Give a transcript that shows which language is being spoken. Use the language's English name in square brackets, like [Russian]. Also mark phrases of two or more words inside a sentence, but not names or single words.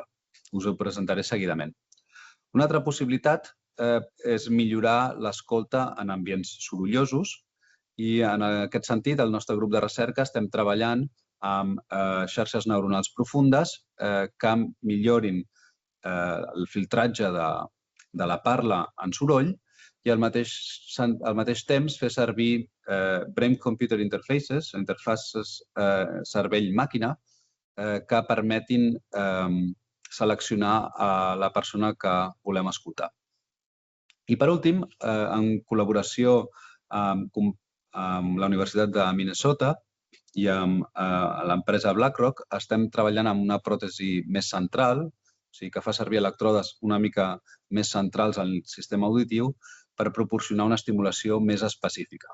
[Catalan] Us ho presentaré seguidament. Una altra possibilitat és millorar l'escolta en ambients sorollosos i, en aquest sentit, el nostre grup de recerca estem treballant amb xarxes neuronals profundes que millorin el filtratge de la parla en soroll i al mateix temps fer servir [English] brain-computer interfaces, [Catalan] interfaces cervell-màquina, que permetin seleccionar la persona que volem escoltar. I, per últim, en col·laboració amb la Universitat de Minnesota i amb l'empresa BlackRock, estem treballant amb una pròtesi més central, o sigui que fa servir electrodes una mica més centrals al sistema auditiu per proporcionar una estimulació més específica.